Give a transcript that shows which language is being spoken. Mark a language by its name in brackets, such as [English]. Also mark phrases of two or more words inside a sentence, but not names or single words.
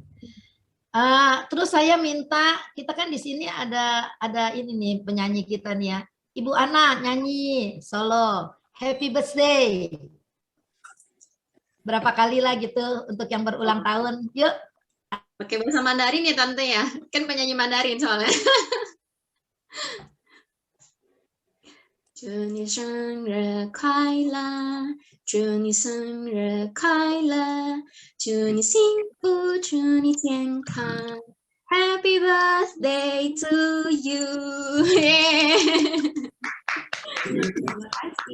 [Indonesian] Terus saya minta, kita kan di sini ada ini nih penyanyi kita nih ya. Ibu Ana nyanyi solo Happy Birthday. Berapa kali lah gitu untuk yang berulang tahun. Yuk. Pakai bahasa Mandarin ya Tante ya. Kan penyanyi Mandarin soalnya. [Chinese] 祝你生日快乐，祝你生日快乐，祝你幸福，祝你健康。 [English] Happy birthday to you. [Indonesian] Terima kasih.